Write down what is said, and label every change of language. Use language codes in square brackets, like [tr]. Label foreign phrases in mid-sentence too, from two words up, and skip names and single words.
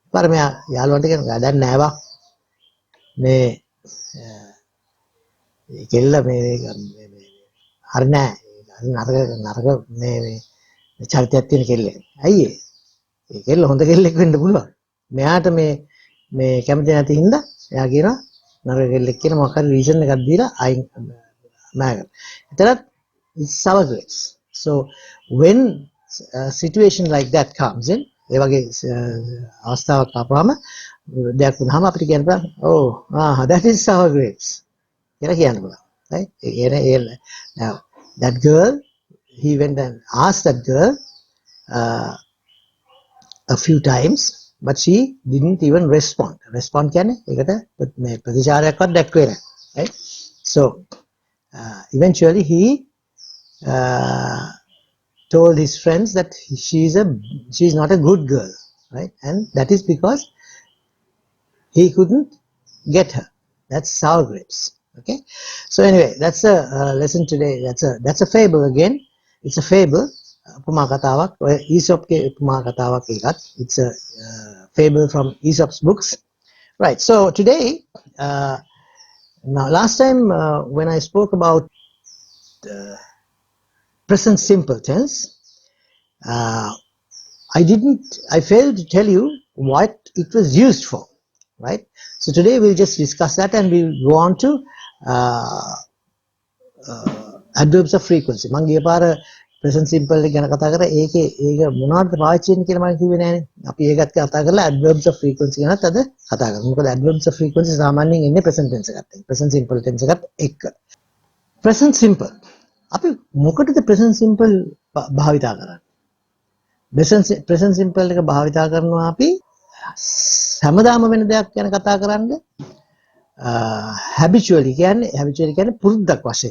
[si] පාර මෙයා යාළුවන්ට කියනවා දැන් නෑවා මේ කෙල්ල මේ හරි නෑ නරක මේ චරිතයක් තියෙන කෙල්ලෙක්. ඇයි ඒ කෙල්ල හොඳ කෙල්ලෙක් වෙන්න පුළුවන්. මෙයාට මේ කැමති නැති හින්දා එයා කියනවා නරක කෙල්ලෙක් කියන මොකක් හරි රීසන් එකක් දීලා අයින් නෑ. [en] එතනත් it's sour grapes. So when a situation like that comes in [si] ඒ වගේ අවස්ථාවක් ආපුවම දෙයක් වුණාම අපිට කියන්න පුළුවන් [en] that is sour grapes [si] කියලා කියන්න පුළුවන්. [en] right? Now that girl, he went and asked that girl a few times, but she didn't even respond. [si] Respond කියන්නේ ඒකට මේ ප්‍රතිචාරයක්වත් දැක්වේ නැහැ. [en] right? So eventually he told his friends that she's not a good girl, right? And that is because he couldn't get her. That's sour grapes. Okay. So anyway, that's a lesson today. That's a fable again. It's a fable. [si] උපමා කතාවක්. ඔය Aesopගේ උපමා කතාවක් එකක්. [en] It's a fable from Aesop's books. Right. So today, now last time when I spoke about present simple tense, I failed to tell you what it was used for, right? So today we'll just discuss that and we'll go on to adverbs of frequency. [si] මම ගිය පාර [en] present simple [si] එක ගැන කතා කරා. ඒක මොනවද පාවිච්චි වෙන්නේ කියලා මම කිව්වේ නෑනේ. අපි ඒකත් කතා කරලා [en] adverbs of frequency [si] ගැනත් අද කතා කරමු. මොකද [en] adverbs of frequency [si] සාමාන්‍යයෙන් එන්නේ [en] present tense [si] එකත් එක්ක. [en] present simple tense [si] එකත් එක්ක. [en] present simple. [si] අපි මොකටද [en] present simple [si] භාවිතා කරන්නේ? [en] present simple [si] එක භාවිතා කරනවා අපි හැමදාම වෙන දෙයක් ගැන කතා කරන්නේ habitually කියන්නේ පුරුද්දක් වශයෙන්.